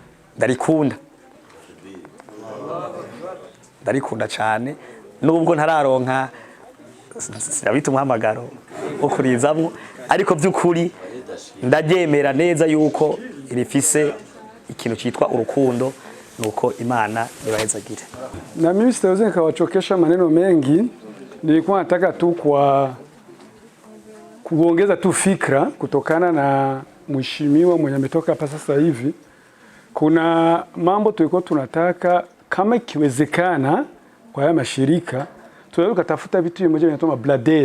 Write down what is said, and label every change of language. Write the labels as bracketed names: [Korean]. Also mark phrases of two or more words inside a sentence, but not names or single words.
[Rundi] ndarikunda cyane nubwo ntararonka sinabita umuhamagaro ukurizamwo ariko by'ukuri ndagemera neza yuko irifise ikintu cyitwa urukundo nuko Imana ibahezagire. [Swahili] Na mimi sitaweza nikawachokesha maneno mengi, nilikuwa nataka tu kuongeza tu fikra kutokana na mheshimiwa mwenye ametoka hapa sasa hivi. Kuna mambo tulikuwa tunataka kama ikiwezekana kwa haya mashirika tunaweza kutafuta vitu vimoja vinatoa blader.